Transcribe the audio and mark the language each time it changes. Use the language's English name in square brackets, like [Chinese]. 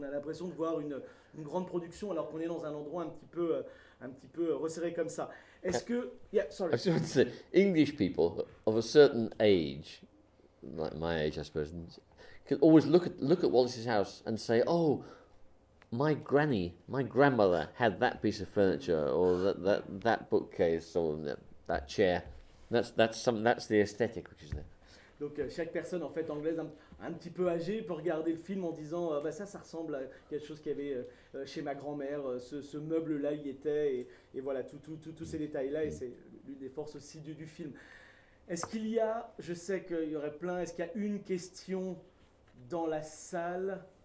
[French] On a l'impression de voir une grande production alors qu'on est dans un endroit un petit peu resserré comme ça. Est-ce que [English] I was going to say, English people of a certain age, like my age I suppose, can always look at Wallace's house and say, oh, my granny, my grandmother had that piece of furniture, or that bookcase, or that chair. That's the aesthetic which is there. [French] Donc chaque personne en fait anglaise un petit peu âgée peut regarder le film en disant ça ressemble à quelque chose qu'il y avait chez ma grand-mère, ce meuble-là y était, et voilà tous ces détails-là, et c'est l'une des forces aussi du film. Est-ce qu'il y a, je sais qu'il y aurait plein, est-ce qu'il y a une question dans la salle?